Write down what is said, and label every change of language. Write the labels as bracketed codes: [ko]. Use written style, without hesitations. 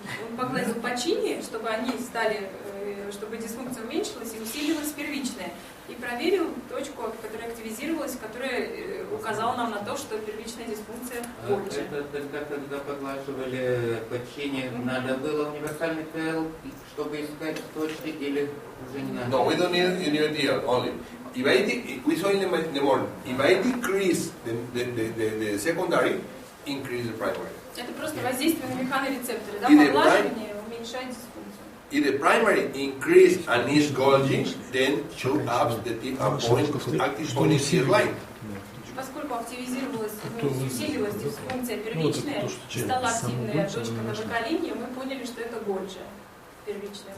[ru] он погладил по чине, чтобы они стали, чтобы дисфункция уменьшилась и усилилась первичная. И проверил точку, которая активизировалась, которая указала нам на то, что первичная дисфункция больше. Когда поглаживали почине, надо было универсальный ТЛ, чтобы искать точки, или уже не надо? [en] No, we don't need TL only. If we saw in the morning, if I decrease the secondary, increase the primary. [ru] Это просто воздействие на механорецепторы, да, И поглаживание уменьшает дисфункцию. [en] If the primary increase and is Golgi, then show up the tip and point to active point in the line. [ru] Поскольку активизировалась, усилилась дисфункция первичная, стала активная точка на ВК-линии, мы поняли, что это Гольджи первичная.